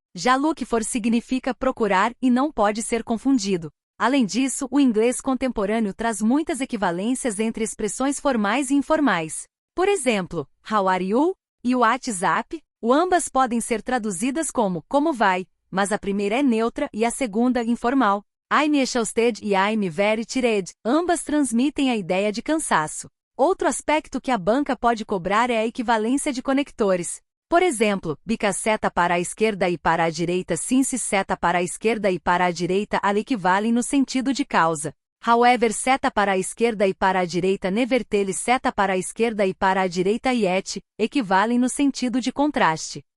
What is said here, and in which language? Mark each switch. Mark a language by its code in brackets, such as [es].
[pt] Já look for significa procurar e não pode ser confundido. Além disso, o inglês contemporâneo traz muitas equivalências entre expressões formais e informais. Por exemplo, [en] how are you? [pt] E o WhatsApp? Ambas podem ser traduzidas como vai, mas a primeira é neutra e a segunda informal. [en] I'm exhausted [pt] e [en] I'm very tired, [pt] ambas transmitem a ideia de cansaço. Outro aspecto que a banca pode cobrar é a equivalência de conectores. Por exemplo, because seta para a esquerda e para a direita, since seta para a esquerda e para a direita equivalem no sentido de causa. However, seta para a esquerda e para a direita, nevertheless, seta para a esquerda e para a direita, yet, equivalem no sentido de contraste.